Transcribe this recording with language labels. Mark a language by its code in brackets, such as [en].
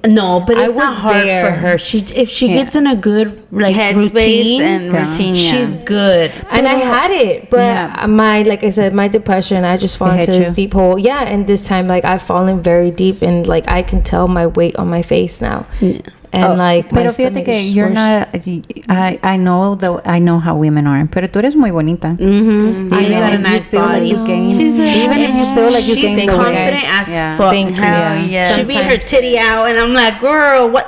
[en] No, but it's not hard for her. If she gets in a good, like, routine, she's good. And I had it, but like I said, my depression, I just fall into this deep hole. Yeah, and this time, like, I've fallen very deep, and like, I can tell my weight on my face now. And like, [es] pero fíjate que [en] you're not. I know how women are, [es] pero tú eres muy bonita. [en] Even if you feel like you gain, even if you feel like you gain the weight, confident as fuck. Thank you. Yeah. She beat her titty out, and I'm like, girl, what?